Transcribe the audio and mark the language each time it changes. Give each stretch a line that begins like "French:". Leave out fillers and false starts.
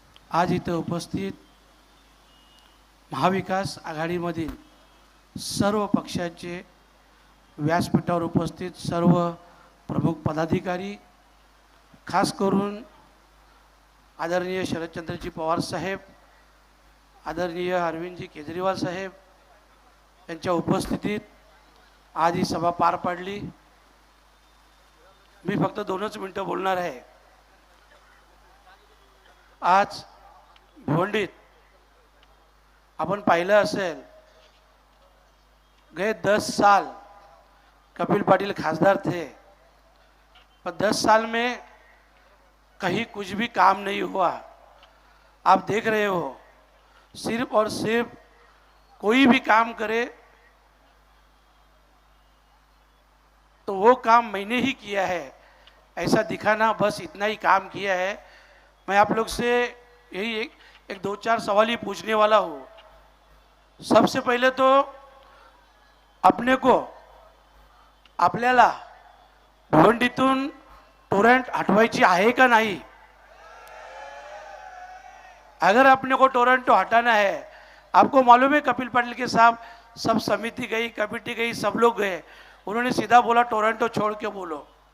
Marathi: आज इथं उपस्थित महाविकास आघाडीमधील सर्व पक्षाचे, व्यासपीठावर उपस्थित सर्व प्रमुख पदाधिकारी, खास करून आदरणीय शरदचंद्रजी पवार साहेब, आदरणीय अरविंदजी केजरीवाल साहेब यांच्या उपस्थितीत आज ही सभा पार पडली। मी फक्त 2च मिनिटं बोलणार आहे। आज भिवंडीत अपन पाहिलं असेल,
Hindi: गए 10 साल कपिल पाटिल खासदार थे, पर 10 साल में कहीं कुछ भी काम नहीं हुआ। आप देख रहे हो, सिर्फ और सिर्फ कोई भी काम करे तो वो काम मैंने ही किया है ऐसा दिखाना, बस इतना ही काम किया है। मैं आप लोग से यही एक 2-4 सवाल ही पूछने वाला हूँ। सबसे पहले तो अपने को,
Marathi: आपल्याला भिवंडीतून टोरेंट हटवायची आहे का
Hindi: नहीं? अगर अपने को टोरेंटो हटाना है, आपको मालूम है कपिल पाटिल के साहब, सब समिति गई, कमेटी गई, सब लोग गए, उन्होंने सीधा बोला टोरेंटो छोड़ के बोलो।